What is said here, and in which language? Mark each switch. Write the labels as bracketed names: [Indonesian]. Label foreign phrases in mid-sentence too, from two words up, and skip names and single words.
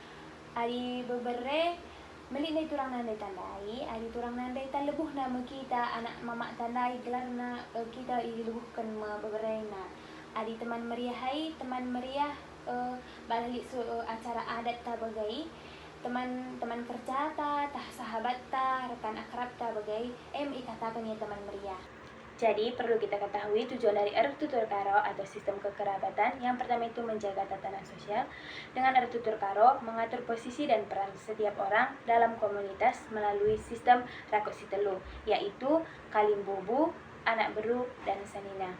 [Batak Karo] Adi bebere melit nai turang nandai tandai, adi turang nandai ta lebuh nama kita anak mama tandai gelarna kita lebuhkan beberena. Adi teman meriahai, teman meriah balik acara adat ta bagai teman kerja ta, tah sahabat ta, rekan akrab ta bagai ikatakan ya teman meriah. [Indonesian] Jadi perlu kita ketahui tujuan dari Eruh Tutur Karo atau sistem kekerabatan. Yang pertama itu menjaga tatanan sosial. Dengan Eruh Tutur Karo mengatur posisi dan peran setiap orang dalam komunitas melalui sistem Rakositelu, yaitu Kalimbubu, Anak Beru, dan Sanina.